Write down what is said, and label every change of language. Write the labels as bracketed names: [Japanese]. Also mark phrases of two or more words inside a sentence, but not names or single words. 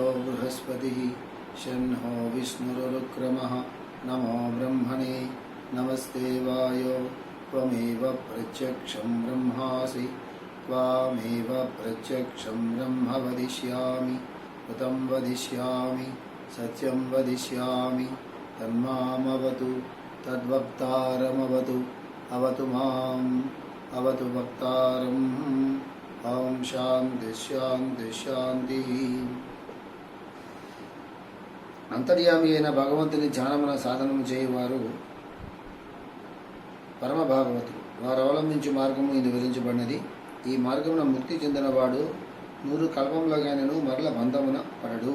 [Sanskrit] बृहस्पतिः शन्नो विष्णुरुक्रमः नमो ब्रह्मणे नमस्ते वायो त्वमेव प्रत्यक्षं ब्रह्मासि त्वामेव प्रत्यक्षं ब्रह्म वदिष्यामि कृतं वदिष्यामि सत्यं वदिष्यामि तन्मामवतु तद्वक्तारमवतु अवतु माम् अवतु वक्तारम् ओम शांति शांति शांति। [Telugu] అంతర్యామి అయిన భగవంతుని ధ్యానమున సాధనము చేయువారు పరమ భాగవతులు. వారు అవలంబించు మార్గము ఇది వివరించబడినది. ఈ మార్గమున ముక్తి చెందినవాడు 100 కల్పములుగానూ మరల బంధమున పడడు.